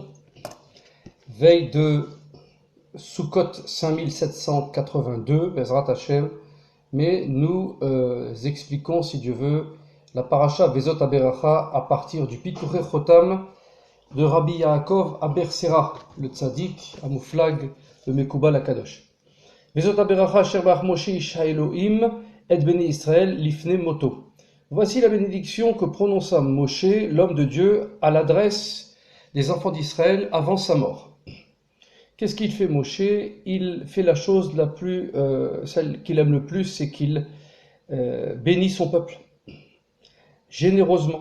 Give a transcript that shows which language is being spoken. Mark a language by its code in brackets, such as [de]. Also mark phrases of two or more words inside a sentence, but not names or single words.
[fr] Veille de Sukkot 5782, [he] בעזרת השם. [fr] Mais nous expliquons, si Dieu veut, la paracha Vezot Aberacha à partir du Piturei Chotam de Rabbi Yaakov Abersera, le tzaddik, Amouflag, le [he] המקובל הקדוש. וזאת הברכה אשר ברך משה איש האלהים את בני ישראל לפני מותו. [fr] Voici la bénédiction que prononça Moshe, l'homme de Dieu, à l'adresse des enfants d'Israël avant sa mort. Qu'est-ce qu'il fait Moshe? Il fait la chose la plus, celle qu'il aime le plus, c'est qu'il bénit son peuple, généreusement.